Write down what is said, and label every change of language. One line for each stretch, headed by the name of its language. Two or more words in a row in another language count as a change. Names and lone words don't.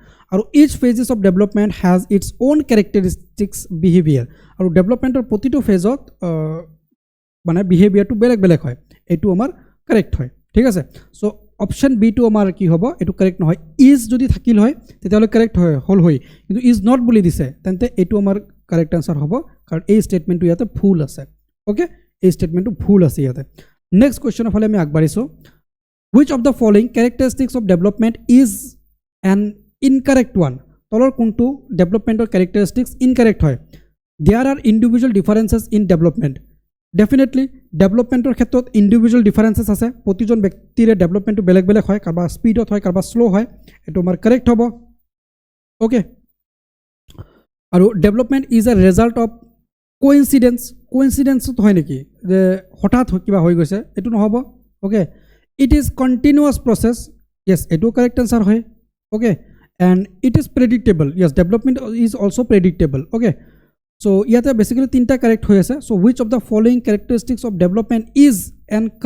Assamese: আৰু
English: each phases of development has its own characteristics behaviour
Assamese: আৰু ডেভেলপমেণ্টৰ প্ৰতিটো ফেজত মানে বিহেভিয়াৰটো বেলেগ বেলেগ হয় এইটো আমাৰ কাৰেক্ট হয় ঠিক আছে
English: so option
Assamese: বিটো আমাৰ কি হ'ব এইটো কাৰেক্ট নহয় ইজ যদি থাকিল হয় তেতিয়াহ'লে কাৰেক্ট হ'ল হয় কিন্তু
English: is not
Assamese: বুলি দিছে তেন্তে এইটো আমাৰ
English: correct answer
Assamese: হ'ব কাৰণ এই ষ্টেটমেণ্টটো ইয়াতে ভুল আছে অ'কে এই ষ্টেটমেণ্টটো ভুল আছে ইয়াতে
English: next question
Assamese: ফালে আমি আগবাঢ়িছোঁ
English: which of the following characteristics of development is an incorrect one
Assamese: তলৰ কোনটো ডেভেলপমেণ্টৰ characteristics incorrect হয়
English: there are individual differences in development definitely
Assamese: ডেভেলপমেণ্টৰ ক্ষেত্ৰত
English: individual differences
Assamese: আছে প্ৰতিজন ব্যক্তিৰে ডেভেলপমেণ্টটো বেলেগ বেলেগ হয় কাৰোবাৰ স্পীডত হয় কাৰোবাৰ শ্ল' হয় এইটো আমাৰ কাৰেক্ট হ'ব অ'কে
English: আৰু development is a result of coincidence হয়
Assamese: নেকি যে হঠাৎ কিবা হৈ গৈছে এইটো নহ'ব
English: okay it is continuous process yes
Assamese: এইটো
English: correct answer
Assamese: হয়
English: okay and it is predictable yes development is also predictable okay so'
Assamese: ইয়াতে বেচিকেলি তিনিটা কাৰেক্ট হৈ আছে
English: so which of the following characteristics of development is an